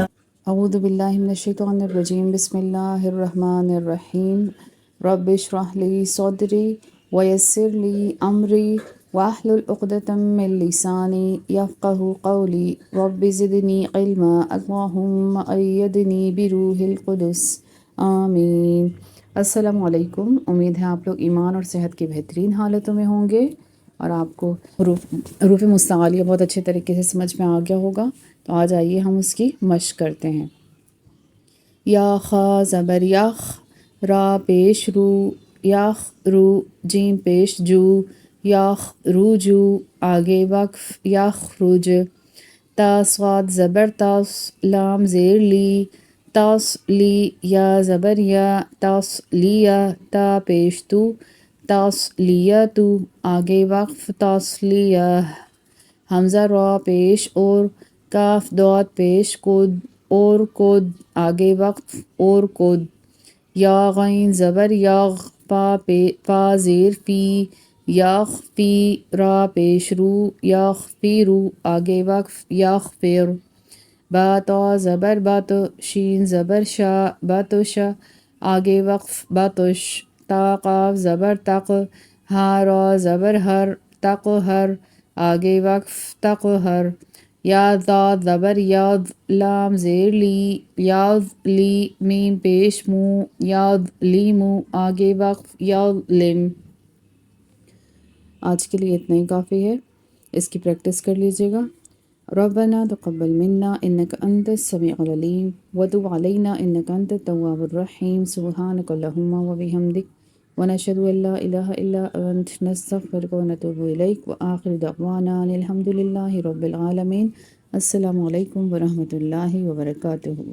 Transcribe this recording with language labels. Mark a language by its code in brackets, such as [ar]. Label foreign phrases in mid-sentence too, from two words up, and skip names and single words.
[ar] اعوذ باللہ من الشیطان الرجیم بسم اللہ الرحمن الرحیم رب اشرح لی صدری ویسر لی امری واحلل عقدۃ من لسانی یفقہوا قولی رب زدنی علما اللہم ایدنی بروح القدس آمین۔ السلام علیکم، [ur] امید ہے آپ لوگ ایمان اور صحت کی بہترین حالتوں میں ہوں گے اور آپ کو حروف مستعلیہ بہت اچھے طریقے سے سمجھ میں آ گیا ہوگا۔ تو آج آئیے ہم اس کی مشق کرتے ہیں۔ یا خا زبر یخ، را پیش رو، یخ رو، جیم پیش جو، یخ رو جو، آگے وقف، یخ رج، تا صاد زبر تاس، لام زیر لی، تاس لی، یا زبر یا، تاس لیا، تا پیش تو، تاس لیا تو، آگے وقف، تاس لیا، حمزہ را پیش اور، کاف داد پیش کد، اور کد، آگے وقف، اور کد، یا غین زبر یغ، پا زیر فی، یغ فی، را پیش رو، یغ فی رو، آگے وقف، یغ فر، با تا زبر بت، شین زبر شا، بتش، آگے وقف، بتش، تا قاف زبر تق، ہا را زبر ہر، تق ہر، آگے وقف، تق ہر، یا ذات زبر یاد، لام زیر لی، یاد لی، میم پیش مو، یاد لیمو، آگے وقف، یاد لم۔ آج کے لیے اتنا ہی کافی ہے، اس کی پریکٹس کر لیجیے گا۔ [ar] ربنا تقبل منا انک انت السمیع العلیم وتب علینا انک انت التواب الرحیم سبحانک اللہم وبحمدک ونشہد ان لا الہ الا انت نستغفرک ونتوب الیک وآخر دعوانا ان الحمد للہ رب العالمین۔ السلام علیکم ورحمۃ اللہ وبرکاتہ۔